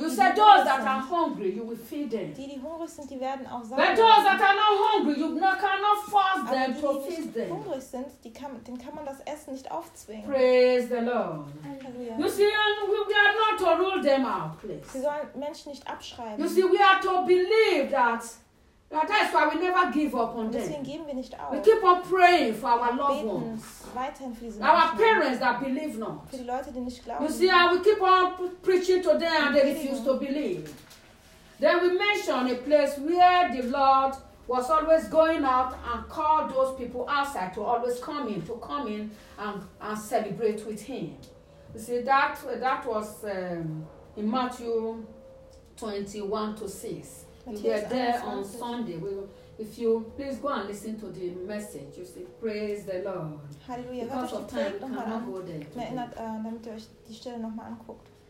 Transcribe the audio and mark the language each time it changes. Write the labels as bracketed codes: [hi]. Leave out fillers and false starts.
[en] You said those that are hungry, you will feed them. [de] Die hungrig sind, die werden auch satt. [en] But those that are not hungry, you cannot force them to feed them. [de] Die hungrig sind, den kann man das Essen nicht aufzwingen. [en] Praise the Lord. You see, we are not to rule them out, please. [de] Sie sollen Menschen nicht abschreiben. [en] You see, we are to believe that. That's why we never give up on them. [de] Deswegen geben wir nicht auf. [en] We keep on praying for our loved ones. [de] Weiterhin für diese Menschen. [en] Our parents that believe not. [de] Für die Leute, die nicht glauben. [en] You see, we keep on preaching to them and they refuse to believe. Then we mention a place where the Lord was always going out and called those people outside to always come in and celebrate with him. You see, that was in Matthew 21-6. We are there on Sunday. If you please go and listen to the message, you say, praise the Lord. Hallelujah. Because of time, cannot go there. [de] Erinnert, damit ihr euch die Stelle nochmal anguckt.